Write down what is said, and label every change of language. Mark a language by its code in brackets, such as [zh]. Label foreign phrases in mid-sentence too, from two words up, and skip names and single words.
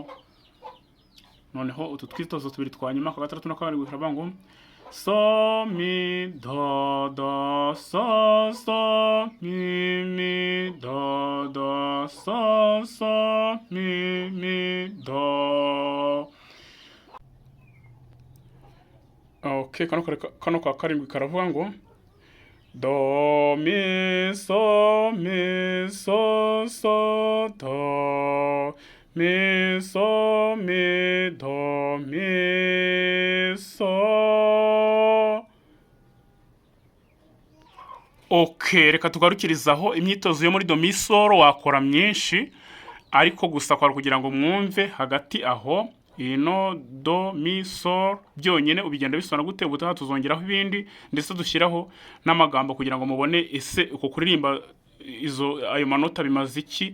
[rw] Noneho utu twitozo tubiri twa nyuma ka gatandatu na karindwi turavuga ngo so, mi, do, do, so, so, mi, mi, do, do, so, so, mi, mi, do. Okay, kano ka karindwi karavuga ngo do, mi, so, so, do, mi, so, mi, do, mi, so. Okay, reka tugarukirizaho imyitozo yo muri do, mi, solo. Wakora myinshi, ariko gusa kwara kugira ngo mwumve hagati aho ino do, mi, sol byonyine ubigenda bisona gute. Ubutaha tuzongeraho ibindi ndetse dushyiraho n'amagambo kugira ngo mubone ese uko kuririmba ayo manota bimaze iki.